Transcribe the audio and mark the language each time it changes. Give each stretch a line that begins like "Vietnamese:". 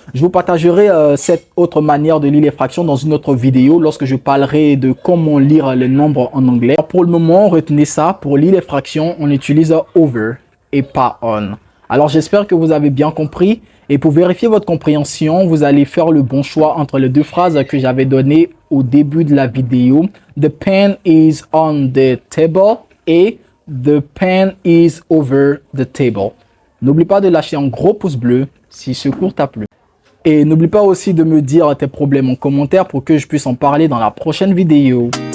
French: Je vous partagerai cette autre manière de lire les fractions dans une autre vidéo lorsque je parlerai de comment lire les nombres en anglais. Alors, pour le moment, retenez ça. Pour lire les fractions, on utilise over et pas on. Alors, j'espère que vous avez bien compris. Et pour vérifier votre compréhension, vous allez faire le bon choix entre les deux phrases que j'avais données au début de la vidéo.
English: The pen is on the table et the pen is over the table.
French: N'oublie pas de lâcher un gros pouce bleu si ce cours t'a plu. Et n'oublie pas aussi de me dire tes problèmes en commentaire pour que je puisse en parler dans la prochaine vidéo.